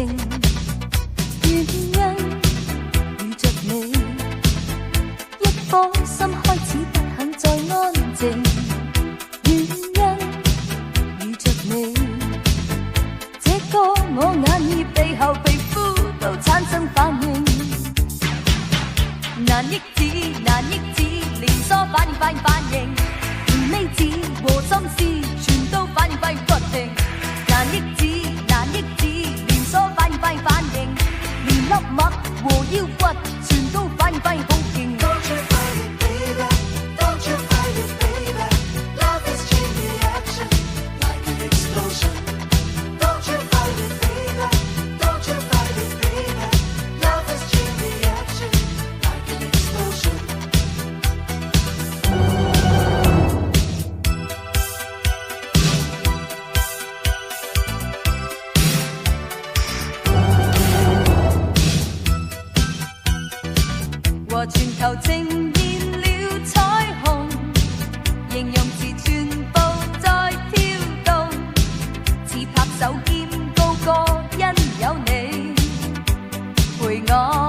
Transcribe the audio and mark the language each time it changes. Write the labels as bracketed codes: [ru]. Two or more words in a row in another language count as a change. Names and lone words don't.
[yue] 原因遇着你，一颗心开始不肯再安静。原因遇着你，这个我眼耳鼻喉皮肤都产生反应。难抑制，难抑制，连锁反應，反應，反應，連呢子和心思全都反應，反應不停。難抑制，難抑制，連鎖反應，反應，反應，連粒脈和腰骨全都反應，反應好勁。 [en] Don't you fight it, baby, don't you fight it, baby, love is chain reaction, like an explosion. Don't you fight it, baby, don't you fight it, baby, love is chain reaction, like an explosion. [yue] 和全球呈現了彩虹，形容詞全部在跳動，似拍手兼高歌，因有你陪我。